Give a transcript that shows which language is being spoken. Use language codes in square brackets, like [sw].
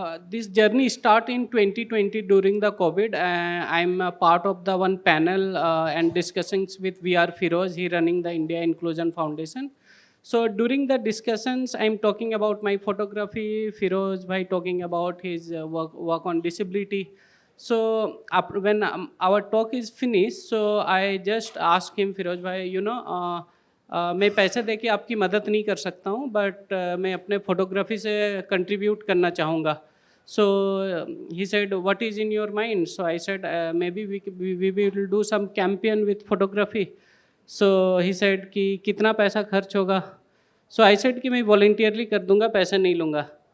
[en] this journey start in 2020 during the COVID. I'm a part of the one panel and discussions with VR Firoz. He running the India Inclusion Foundation. So during the discussions, I'm talking about my photography. Firoz bhai talking about his work on disability. So when our talk is finished, so I just asked him, [hi] Firoz bhai, मैं पैसे दे के आपकी मदद नहीं कर सकता हूँ, but मैं अपने फोटोग्राफी से कंट्रीब्यूट करना चाहूँगा. [en] So he said, what is in your mind? So I said, maybe we will do some campaign with photography. So he said [hi] कि कितना पैसा खर्च होगा? [en] So I said [hi] कि मैं voluntarily कर दूँगा, पैसे नहीं लूँगा.